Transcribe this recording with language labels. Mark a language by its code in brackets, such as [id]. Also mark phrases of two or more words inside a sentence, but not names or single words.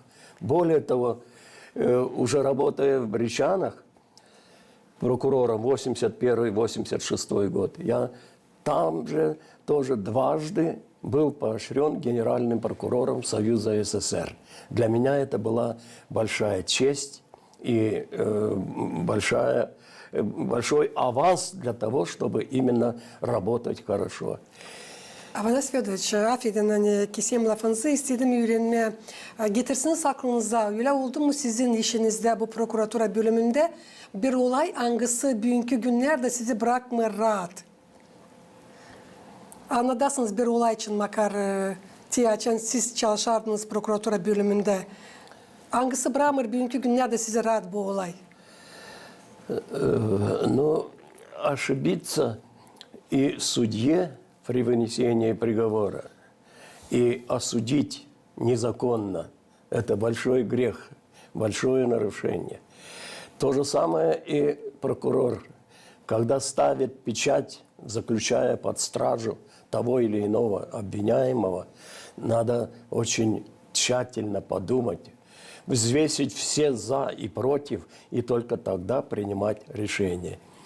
[ru] Более того, уже работая в Бричанах, прокурором 81-86 год, я там же тоже дважды был поощрен генеральным прокурором Союза СССР. Для меня это была большая честь и большой аванс для того, чтобы именно работать хорошо. [gag] Avanas Fedoviç, affedin keseyim lafınızı, istedim öğrenmeye. Getirsiniz aklınıza, öyle oldu mu sizin işinizde bu prokuratura bölümünde bir olay hangisi bugünkü günlerde sizi bırakmıyor rahat? Anladasınız bir olay için makar tiyaçen siz çalışardınız prokuratura bölümünde. Hangisi bırakmıyor bugünkü günlerde sizi rahat bu olay? [ru] Но ошибиться и судье при вынесении приговора, и осудить незаконно – это большой грех, большое нарушение. То же самое и прокурор, когда ставит печать, заключая под стражу того или иного обвиняемого, надо очень тщательно подумать, взвесить все «за» и «против», и только тогда принимать решение.